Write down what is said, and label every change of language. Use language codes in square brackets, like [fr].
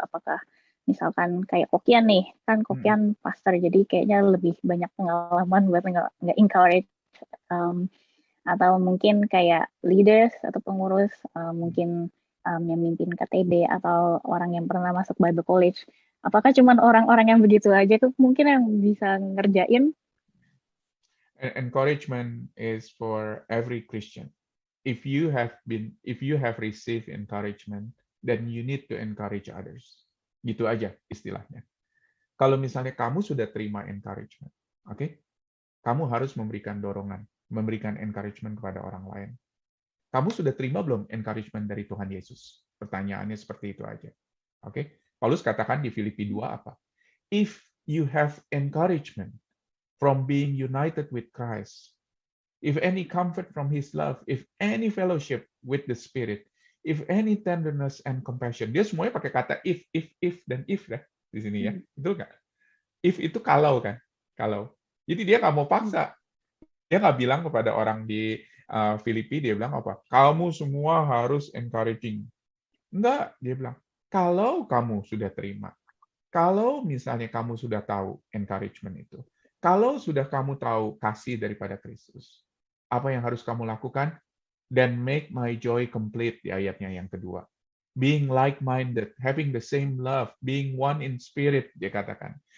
[id] Apakah misalkan kayak Kokian nih, kan Kokian pastor, jadi kayaknya lebih banyak pengalaman buat nggak encourage, atau mungkin kayak leaders atau pengurus, mungkin yang mimpin KTB atau orang yang pernah masuk Bible College. Apakah cuman orang-orang yang begitu aja tuh mungkin yang bisa ngerjain? [en] Encouragement is for every Christian. If you have received encouragement, then you need to encourage others. [id] Gitu aja istilahnya. Kalau misalnya kamu sudah terima encouragement, oke? Kamu harus memberikan dorongan, memberikan encouragement kepada orang lain. Kamu sudah terima belum encouragement dari Tuhan Yesus? Pertanyaannya seperti itu aja. Oke? Paulus katakan di Filipi 2 apa? [en] If you have encouragement from being united with Christ, if any comfort from His love, if any fellowship with the Spirit, if any tenderness and compassion. [id] Dia semuanya pakai kata if, dan if dah di sini ya. Betul nggak? If itu kalau kan? Kalau. Jadi dia nggak mau paksa. Dia nggak bilang kepada orang di Filipi, dia bilang apa? Kamu semua harus encouraging. Enggak, dia bilang, kalau kamu sudah terima, kalau misalnya kamu sudah tahu encouragement itu, kalau sudah kamu tahu kasih daripada Kristus, apa yang harus kamu lakukan? [en] Then make my joy complete, [id] di ayatnya yang kedua. [en] Being like-minded, having the same love, being one in spirit, [id] dia katakan.